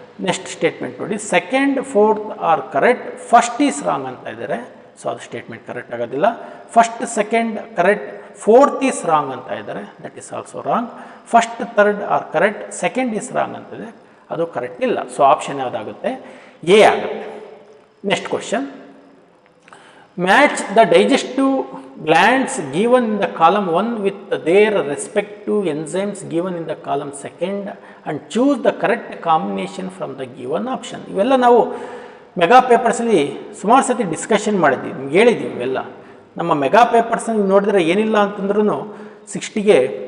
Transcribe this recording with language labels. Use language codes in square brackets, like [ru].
[en] next statement ನೋಡಿ, second 4th are correct, first is wrong [kn] ಅಂತ ಇದ್ದಾರೆ. [en] So ಅದು statement correct ಆಗೋದಿಲ್ಲ. First, second correct, 4th is wrong ಅಂತ ಇದ್ದಾರೆ, that is also wrong. First, third are correct, second is wrong [kn] ಅಂತಿದೆ, ಅದು correct ಇಲ್ಲ. [en] So option ಯಾವುದಾಗುತ್ತೆ, A ಆಗುತ್ತೆ. Next question, match the digestive glands given in the column 1 with their respective enzymes given in the column 2 and choose the correct combination from the given option. [kn] ಇವೆಲ್ಲ ನಾವು mega ಪೇಪರ್ಸಲ್ಲಿ ಸುಮಾರು ಸತಿ discussion ಮಾಡಿದ್ದೀವಿ, ನಿಮ್ಗೆ ಹೇಳಿದ್ದೀವಿ. ಇವೆಲ್ಲ ನಮ್ಮ ಮೆಗಾ ಪೇಪರ್ಸ್ ನೀವು ನೋಡಿದ್ರೆ ಏನಿಲ್ಲ ಅಂತಂದ್ರೂ 60ಗೆ